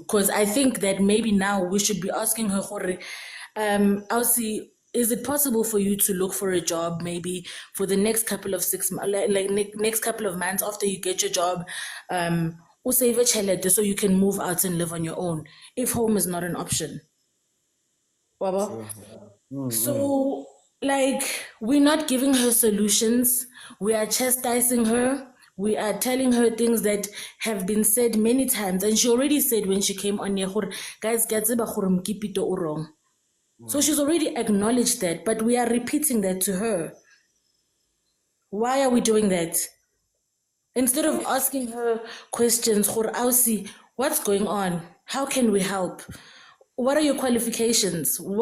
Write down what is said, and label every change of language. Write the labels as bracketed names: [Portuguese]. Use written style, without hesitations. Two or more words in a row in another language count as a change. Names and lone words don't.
[English] Because I think that maybe now we should be asking her, Elsie, is it possible for you to look for a job maybe for the next couple of 6 months, next couple of months after you get your job, save a chelete so you can move out and live on your own if home is not an option. Wabo? So, like, we're not giving her solutions. We are chastising her. We are telling her things that have been said many times. And she already said when she came on here, guys, [Northern Sotho] ke a tseba gore Mkipito [English] o wrong. So she's already acknowledged that, but we are repeating that to her. Why are we doing that? Instead of asking her questions, Ausi, what's going on? How can we help? What are your qualifications?